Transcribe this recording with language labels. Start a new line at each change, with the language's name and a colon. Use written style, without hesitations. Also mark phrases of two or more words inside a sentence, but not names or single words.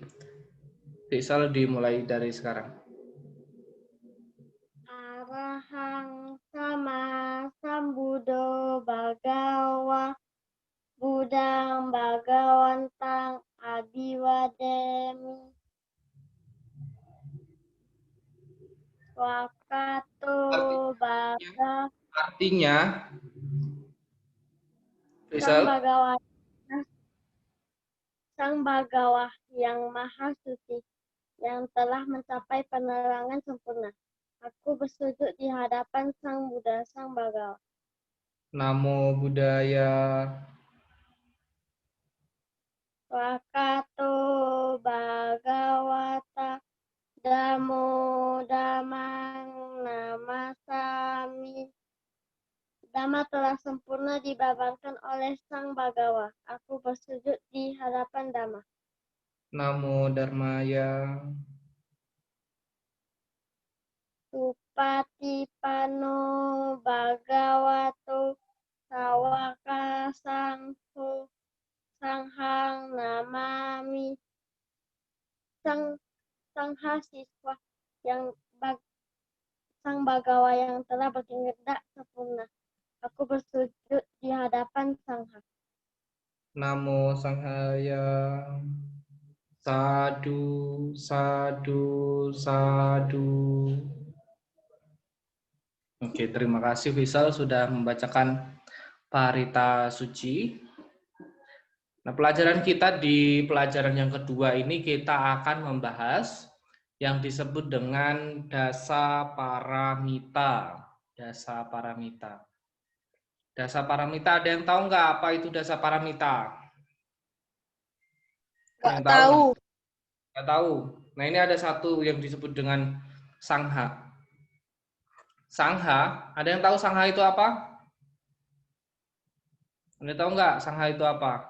Indonesian: Faisal dimulai dari sekarang.
Pali: Arahang sama sambudo bagawa budang bagawantang abiwademi wakato baga
Indonesian: Artinya, sang Faisal, bagawa sang bagawa yang maha suci yang telah mencapai penerangan sempurna. Aku bersujud di hadapan sang Buddha, sang Bagawa.
Pali: Namo Buddhaya. Wakato Bhagawata Damo Damang Namasami.
Indonesian: Dhamma telah sempurna dibabarkan oleh Sang Bagawa. Aku bersujud di hadapan Dhamma.
Pali: Namo Dharmaya. Supatipano Bhagavato Sawaka Sangho Sanghang Namami.
Indonesian: Sangha siswa yang Sang Bagawa yang telah bertindak sempurna. Aku bersujud di hadapan Sangha.
Pali: Namo Sanghaya. Sadu, sadu, sadu.
Indonesian: Oke, terima kasih Faisal sudah membacakan parita suci. Nah, pelajaran kita di pelajaran yang kedua ini kita akan membahas yang disebut dengan dasa paramita. Dasa paramita. Dasa paramita, ada yang tahu nggak apa itu dasa paramita? Yang tahu? Nggak tahu. Nah, ini ada satu yang disebut dengan sangha. Sangha, ada yang tahu sangha itu apa? Anda tahu nggak sangha itu apa?